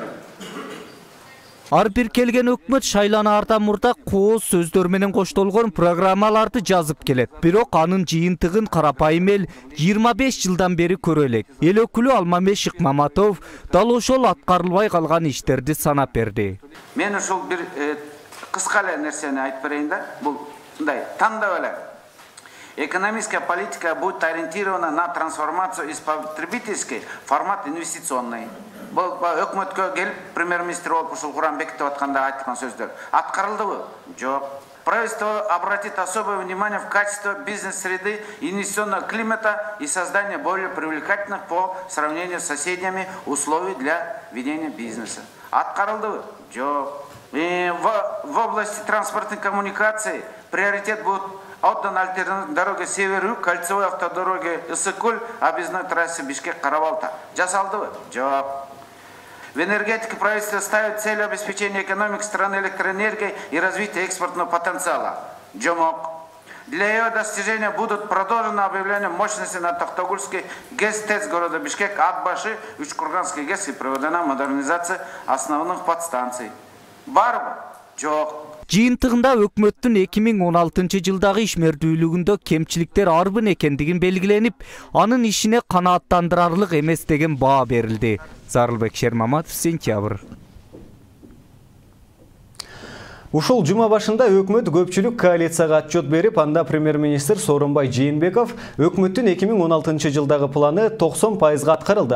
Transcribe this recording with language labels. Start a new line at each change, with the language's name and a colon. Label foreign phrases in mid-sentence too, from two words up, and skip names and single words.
Kyrgyz: Ар бир келген өкмөт шайлана арта мурда кооз сөздөр менен коштолгон программаларды жазып келет. Бирок анын жыйынтыгын карапайым эл 25 жылдан бери көрө элек. Эл өкүлү Алмамешик Маматов дал ошол аткарылбай калган иштерди санап берди. Мен ошол бир кыска эле нерсени айтып берейин да. Бул мындай тандап эле.
Russian: Экономическая политика будет ориентирована на трансформацию из потребительской в формат инвестиционный.
Kyrgyz: Бұл өкмөткө келип премьер-министр болуп ушул Куранбеков деп атканда айткан сөздөр аткарылдыбы? Жок.
Russian: Правительство обратит особое внимание в качестве бизнес-среды, инвестиционного климата и создания более привлекательных по сравнению с соседями условий для ведения бизнеса.
Kyrgyz: Аткарылдыбы? Жок.
Russian: В области транспортной коммуникации приоритет будет отдан альтернативной дороге север-юг, кольцевой автодороге Ысык-Көл, объездной трассе Бишкек-Карабалта.
Kyrgyz: Жасалдыбы? Жок.
Russian: В энергетике правительство ставит цель обеспечения экономики страны электроэнергией и развития экспортного потенциала.
Kyrgyz: Жомок.
Russian: Для ее достижения будут продолжены объявления мощности на Токтогульский ГЭС-ТЭЦ города Бишкек, Атбаши, Учкурганский ГЭС и проведена модернизация основных подстанций.
Kyrgyz: Барбы? Жок. Жыйынтыгында өкмөттүн 2016 жылдагы ишмердүүлүгүндө кемчиликтер арбын экендигин белгиленип, анын ишине канааттандырарлык эмес деген баа берилди. Зарылбек Шермаматов, Сентябрь. Ушул жума башында өкмөт көпчүлүк коалицияга отчет берип, анда премьер-министр Сооронбай Жээнбеков өкмөттүн 2016 жылдагы планы 90% аткарылды.